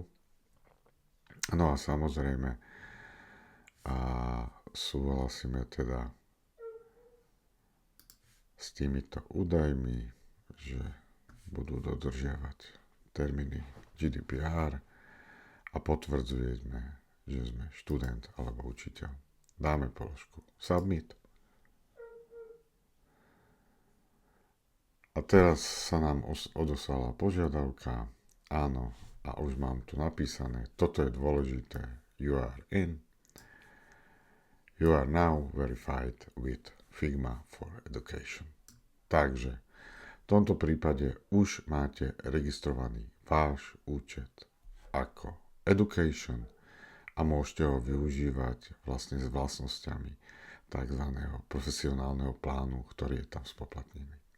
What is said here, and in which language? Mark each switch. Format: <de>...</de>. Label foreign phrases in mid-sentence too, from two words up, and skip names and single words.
<sk>No a samozrejme súhlasíme teda s týmito údajmi, že budú dodržiavať termíny GDPR a potvrdzujeme, že sme študent alebo učiteľ. Dáme položku Submit. A teraz sa nám odoslala požiadavka. Áno, a už mám tu napísané, toto je dôležité.</sk> <en>You are in. You are now verified with Figma for Education.</en> <sk>Takže v tomto prípade už máte registrovaný váš účet ako Education a môžete ho využívať vlastne s vlastnosťami tzv. Profesionálneho plánu, ktorý je tam spoplatnený.</sk>